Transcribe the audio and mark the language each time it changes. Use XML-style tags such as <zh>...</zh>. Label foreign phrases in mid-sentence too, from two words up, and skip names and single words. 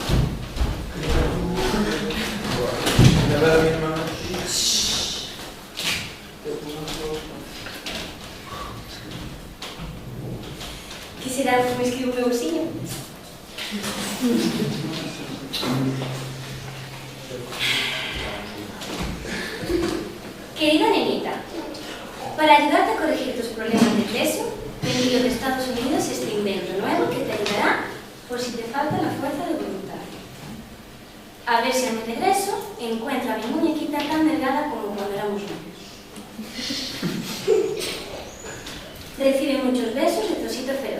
<gl>Que será o que me escribe o meu veciño?</gl> <es>Querida nenita, para ayudarte a corregir tus problemas de peso, te envío de Estados Unidos este invento nuevo que te ayudará por si te falta la fuerza de voluntad. A ver si a mi regreso encuentro a mi muñequita tan delgada como cuando éramos novios. Recibe muchos besos de tu osito feroz.</es>